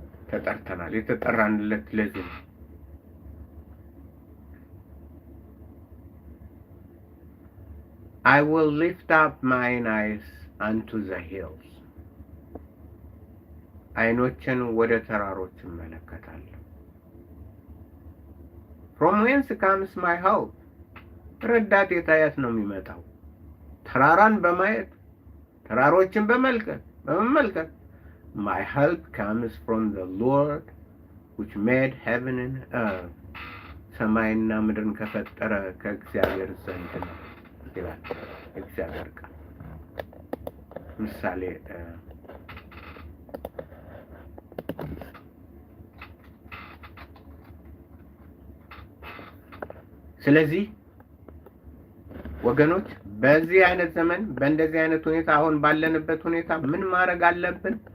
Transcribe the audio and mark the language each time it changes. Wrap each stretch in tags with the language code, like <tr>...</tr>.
<am>ተጠርተናል። የተጠራንለት ለዚህ ነው።</am> <en>I will lift up mine eyes unto the hills.</en> <am>አይኖችን ወደ ተራሮች እመለከታለሁ።</am> <en>From whence comes my help?</en> <am>ረዳቴ ከየት ነው የሚመጣው? ተራራን በማየት ተራሮችን በመመልከት</am> <en>My help comes from the Lord which made heaven and earth.</en> <am>ሰማይና ምድርን ከፈጠረ ከእግዚአብሔር ዘንድ ነው ይላል እግዚአብሔር ቃል። ምሳሌ ስለዚህ ወገኖች በዚህ አይነት ዘመን በእንደዚህ አይነት ሁኔታ አሁን ባለንበት ሁኔታ ምን ማድረግ አለብን?</am>